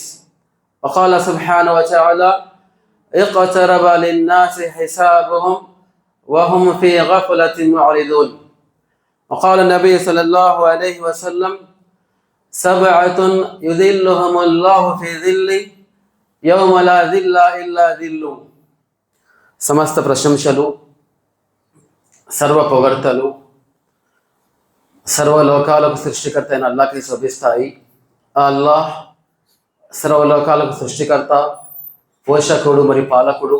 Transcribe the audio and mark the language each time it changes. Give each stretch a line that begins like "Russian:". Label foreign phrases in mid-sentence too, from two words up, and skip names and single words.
Arabic: وقال سبحانه وتعالى: اقترب للناس حسابهم وهم في غفلة معرضون. وقال النبي صلى الله عليه وسلم: سبعة يذلهم الله في ظله يوم لا ظل إلا ظله.
Telugu: సమస్త ప్రశంసలు, సర్వ పొగడ్తలు సర్వలోకాలకు సృష్టికర్త అయిన అల్లాహ్కి శోభిస్తాయి. ఆ అల్లాహ్ సర్వలోకాలకు సృష్టికర్త, పోషకుడు మరియు పాలకుడు.